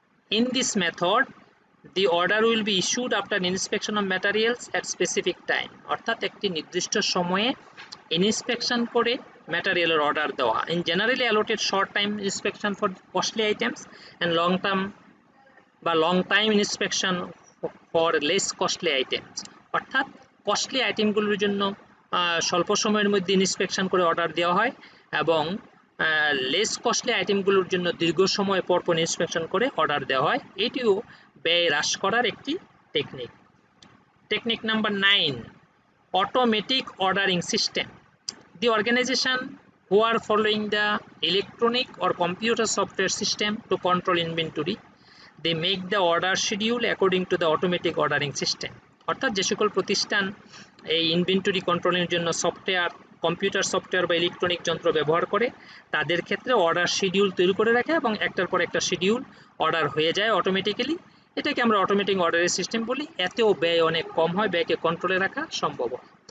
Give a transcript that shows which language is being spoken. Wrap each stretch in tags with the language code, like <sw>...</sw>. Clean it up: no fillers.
<en>In this method, the order will be issued after inspection of materials at specific time।</en> <bn>অর্থাৎ একটি নির্দিষ্ট সময়ে inspection করে ম্যাটেরিয়ালের order দেওয়া।</bn> <en>In generally allotted short time inspection for costly items and long time inspection for less costly items।</en> <bn>অর্থাৎ costly আইটেমগুলোর জন্য স্বল্প সময়ের মধ্যে ইন্সপেকশন করে অর্ডার দেওয়া হয় এবং লেস কস্টলি আইটেমগুলোর জন্য দীর্ঘ সময় পরপর ইন্সপেকশন করে অর্ডার দেওয়া হয়। এটিও ব্যয় হ্রাস করার একটি technique. Technique number 9, automatic ordering system.</bn> <en>The organization who are following the electronic or computer software system to control inventory, they make the order schedule according to the automatic ordering system।</en> <bn>অর্থাৎ যে সকল প্রতিষ্ঠান এই inventory কন্ট্রোলের জন্য software, computer software বা electronic যন্ত্র ব্যবহার করে তাদের ক্ষেত্রে অর্ডার শিডিউল তৈরি করে রাখে এবং একটার পর একটা শিডিউল অর্ডার হয়ে যায় অটোমেটিক্যালি। এটাকে আমরা অটোমেটিক অর্ডারের সিস্টেম বলি। এতেও ব্যয় অনেক কম হয়, ব্যয়কে কন্ট্রোলে রাখা সম্ভব হয়।</bn>